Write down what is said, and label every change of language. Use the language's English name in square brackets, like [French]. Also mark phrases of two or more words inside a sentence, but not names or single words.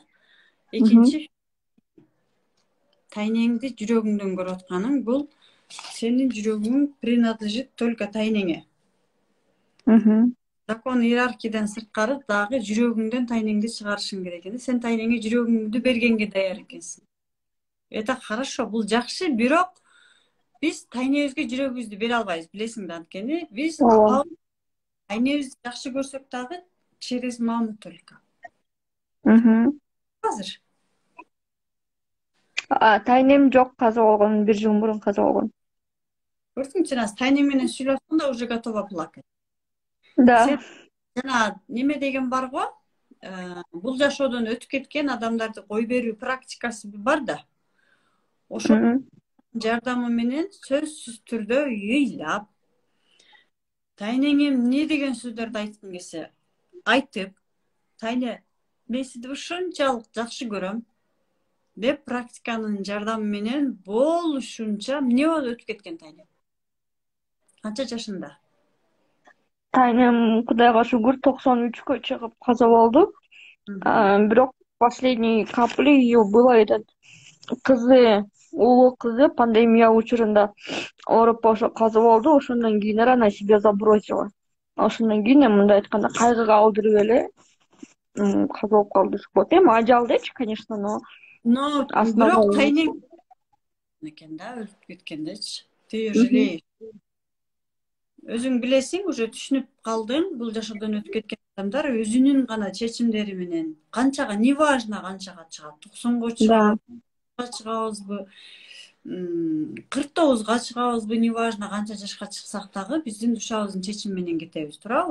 [Kyrgyz] Экинчи тайнеңди жүрөгүңдөн көрүп атканың, бул сенин жүрөгүң [Russian] принадлежит только [Kyrgyz] тайнеңе. Закон иерархиядан сырткары дагы жүрөгүңдөн тайнеңди чыгарышың керек экен. Сен тайнеңе жүрөгүңдү бергенге даяр экенсиң. [Russian] Это хорошо, [Kyrgyz] бул жакшы, бирок биз тайнебизге жүрөгүбүздү бере албайбыз, билесиң да, анткени биз тайнебизди жакшы көрсөк дагы [Russian] через маму только. [Kyrgyz] Азыр тайнем жок, каза болгон, 1 жыл мурун каза болгон. Көрдүңчү, тайнең менен сүйлөшкөндө [Russian] уже готова плакать. Да. [Kyrgyz] Жана неме деген бар го? Бул жашоодон өтүп кеткен адамдарды кой берүү практикасы бар да. Ошо жардамы менен сөзсүз түрдө ыйлап, тайнеңе эмне деген сөздөрдү айткың келсе айтып, тайне мен сизди ушунчалык жакшы көрөм деп практиканын жардамы менен болушунча эмне болуп өтүп кеткен тайне? Канча жашында? Тайнем Кудайга шүгүр 93-кө чыгып каза болду. Бирок [Russian] последний капли ее было этот [Kyrgyz] кызы, улуу кызы пандемия учурунда ооруп ошо каза болду. Ошондон кийин [Russian] она себя забросила. [Kyrgyz] Ошондон кийин мындай айтканда кайгыга алдырып эле каза болуп калды десек болот. Эми ажал дечи, [Russian] конечно, но [Kyrgyz] бирок тайнең экен да, өлүп кеткендечи. [Russian] Ты жалеешь. [Kyrgyz] Өзүң билесиң, уже түшүнүп калдың, бул жашоодон өтүп кеткен адамдар өзүнүн гана чечимдери менен канчага, неважно канчага чыгат, 90го чыгабы, чыгабызбы, 49га чыгабызбы, неважно канча жашка чыксак дагы биздин душабыздын чечими менен кетебиз, туурабы?